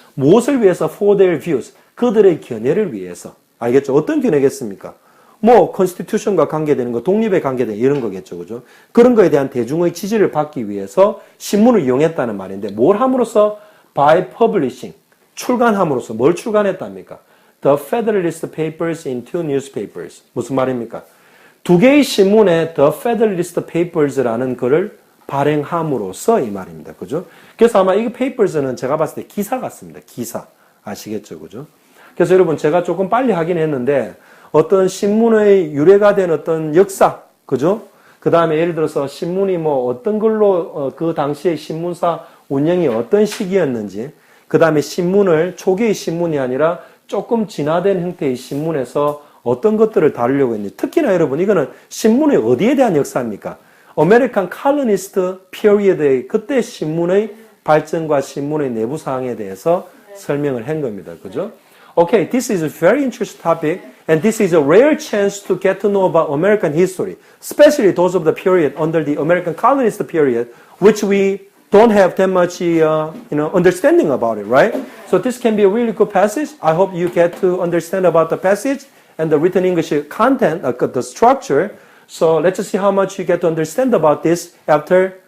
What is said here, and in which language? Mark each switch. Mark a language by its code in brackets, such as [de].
[ko] 무엇을 위해서? [en] For their views. [ko] 그들의 견해를 위해서. 알겠죠? 어떤 견해겠습니까? 뭐 컨스티튜션과 관계되는 거, 독립에 관계되는 이런 거겠죠. 그죠? 그런 거에 대한 대중의 지지를 받기 위해서 신문을 이용했다는 말인데 뭘 함으로써? [en] By publishing. [ko] 출간함으로써 뭘 출간했답니까? [en] The Federalist Papers into newspapers. [ko] 무슨 말입니까? 두 개의 신문에 The Federalist Papers라는 거를 발행함으로써 이 말입니다. 그죠? 그래서 아마 이 papers는 제가 봤을 때 기사 같습니다. 기사. 아시겠죠? 그죠? 그래서 여러분 제가 조금 빨리 하긴 했는데 어떤 신문의 유래가 된 어떤 역사, 그죠? 그 다음에 예를 들어서 신문이 뭐 어떤 걸로 그 당시의 신문사 운영이 어떤 시기였는지, 그 다음에 신문을 초기의 신문이 아니라 조금 진화된 형태의 신문에서 어떤 것들을 다루려고 했는지, 특히나 여러분 이거는 신문의 어디에 대한 역사입니까? 아메리칸 칼럼니스트 피리어드의 그때 신문의 발전과 신문의 내부 사항에 대해서 설명을 한 겁니다. 그죠? [en] Okay, this is a very interesting topic, and this is a rare chance to get to know about American history, especially those of the period under the American colonist period, which we don't have that much, understanding about it, right? So this can be a really good passage. I hope you get to understand about the passage and the written English content, the structure. So let's see how much you get to understand about this after